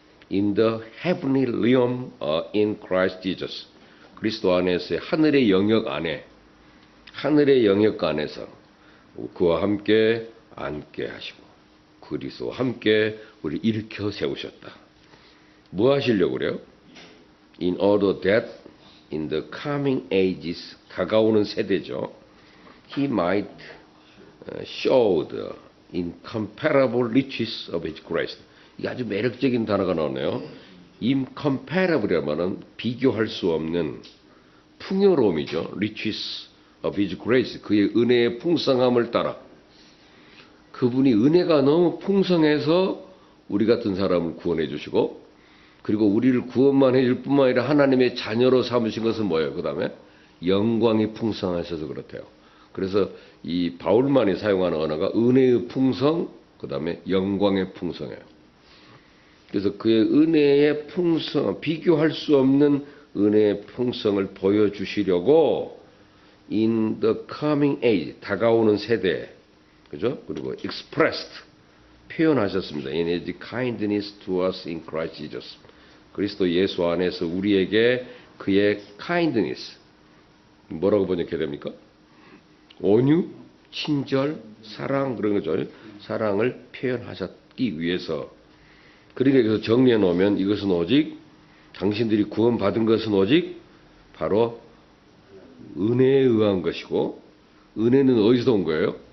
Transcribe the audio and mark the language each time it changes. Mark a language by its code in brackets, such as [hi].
[en] In the heavenly realm in Christ Jesus. [ko] 그리스도 안에서의 하늘의 영역 안에 하늘의 영역 안에서 그와 함께 앉게 하시고 그리스도와 함께 우리 일으켜 세우셨다. 뭐 하시려고 그래요? [en] In order that in the coming ages [ko] 다가오는 세대죠. [en] He might show the incomparable riches of His grace. [ko] 이게 아주 매력적인 단어가 나오네요. incomparable이라는 말은 비교할 수 없는 풍요로움이죠. [en] riches of His grace. [ko] 그의 은혜의 풍성함을 따라 그분이 은혜가 너무 풍성해서 우리 같은 사람을 구원해 주시고 그리고 우리를 구원만 해줄 뿐만 아니라 하나님의 자녀로 삼으신 것은 뭐예요? 그 다음에 영광이 풍성하셔서 그렇대요. 그래서 이 바울만이 사용하는 언어가 은혜의 풍성, 그 다음에 영광의 풍성이에요. 그래서 그의 은혜의 풍성, 비교할 수 없는 은혜의 풍성을 보여주시려고 [en] in the coming age, [ko] 다가오는 세대, 그죠? 그리고 expressed, 표현하셨습니다. [en] in his kindness to us in Christ Jesus. [ko] 그리스도 예수 안에서 우리에게 그의 kindness, 뭐라고 번역해야 됩니까? 온유, 친절, 사랑 그런 거죠. 사랑을 표현하셨기 위해서 그러니까 여기서 정리해 놓으면 이것은 오직 당신들이 구원받은 것은 오직 바로 은혜에 의한 것이고 은혜는 어디서 온 거예요?